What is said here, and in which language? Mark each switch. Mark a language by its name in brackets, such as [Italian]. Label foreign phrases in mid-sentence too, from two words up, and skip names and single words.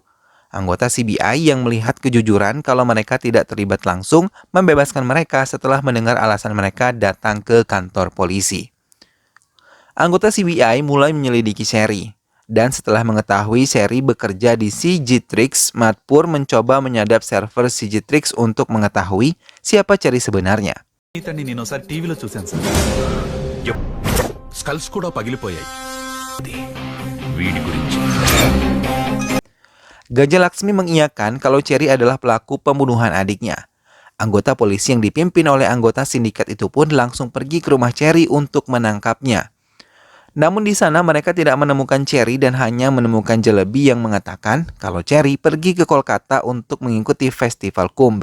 [Indonesian] Anggota CBI yang melihat kejujuran kalau mereka tidak terlibat langsung membebaskan mereka setelah mendengar alasan mereka datang ke kantor polisi. Anggota CBI mulai menyelidiki Cherry. Dan setelah mengetahui Cherry bekerja di CGTrix, Madpur mencoba menyadap server CGTrix untuk mengetahui siapa Cherry sebenarnya. [Telugu] స్కల్స్ కూడా పగిలిపోయాయి. [Indonesian] Gajah Laksmi mengiyakan kalau Cherry adalah pelaku pembunuhan adiknya. Anggota polisi yang dipimpin oleh anggota sindikat itu pun langsung pergi ke rumah Cherry untuk menangkapnya. Namun di sana mereka tidak menemukan Cherry dan hanya menemukan Jalebi yang mengatakan kalau Cherry pergi ke Kolkata untuk mengikuti festival Kumbh.